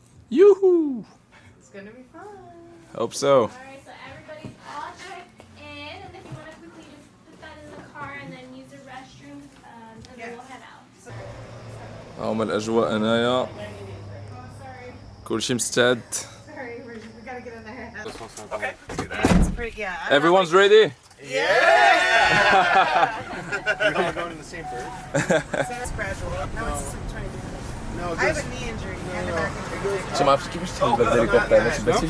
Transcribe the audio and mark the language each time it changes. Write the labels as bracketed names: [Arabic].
[English] Yoohoo It's gonna be fun. hope so Alright, so everybody's all checked in, and if you want to quickly just put that in the car and then use the restroom, and then we'll head out. [Arabic] هاهما الاجواء هنايا كلشي مستعد [English] Sorry, we gotta get in the head. Okay. It's pretty, yeah. everyone's ready You're all going in the same bird? It's gradual. No, it's just 20 minutes. No, I have a knee injury and a back injury. [Arabic] انت ما عرفتش كيفاش تهبط الهليكوبتر ما تباتيش